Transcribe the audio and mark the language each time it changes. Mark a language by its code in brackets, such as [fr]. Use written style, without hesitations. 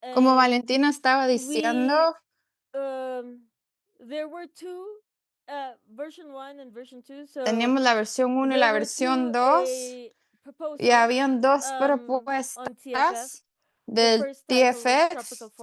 [es] Como Valentina estaba diciendo, [en] there were two, version 1 and version 2. So [es] teníamos la versión 1 y la versión 2 y habían dos propuestas del TFF.